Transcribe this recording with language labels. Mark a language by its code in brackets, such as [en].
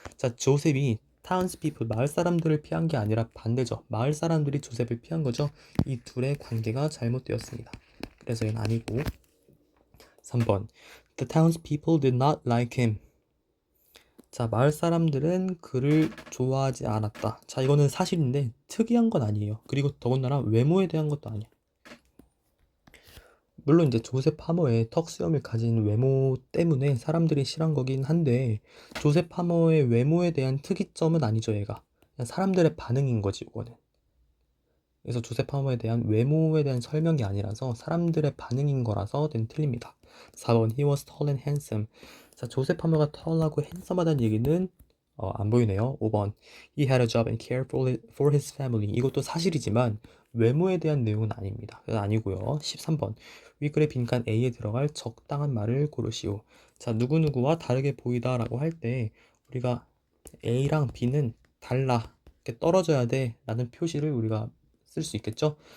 [ko] 자, 조셉이 townspeople, 마을 사람들을 피한 게 아니라 반대죠. 마을 사람들이 조셉을 피한 거죠. 이 둘의 관계가 잘못되었습니다. 그래서 얘는 아니고 3번 [en] The townspeople did not like him. [ko] 자, 마을 사람들은 그를 좋아하지 않았다. 자, 이거는 사실인데 특이한 건 아니에요. 그리고 더군다나 외모에 대한 것도 아니야. 물론 이제 조셉 하머의 턱수염을 가진 외모 때문에 사람들이 싫어한 거긴 한데 조셉 하머의 외모에 대한 특이점은 아니죠, 얘가. 그냥 사람들의 반응인 거지, 이거는. 그래서 조셉 하머에 대한 외모에 대한 설명이 아니라서 사람들의 반응인 거라서 틀립니다. [en] 4번 He was tall and handsome. [ko] 자, 조셉 하머가 털하고 핸섬하다는 얘기는 안 보이네요. [en] 5번 He had a job and cared for his family. [ko] 이것도 사실이지만 외모에 대한 내용은 아닙니다. 그래서 아니고요. 13번 윗글의 빈칸 A에 들어갈 적당한 말을 고르시오. 자, 누구누구와 다르게 보이다라고 할 때 우리가 A랑 B는 달라, 이렇게 떨어져야 돼 라는 표시를 우리가 쓸 수 있겠죠?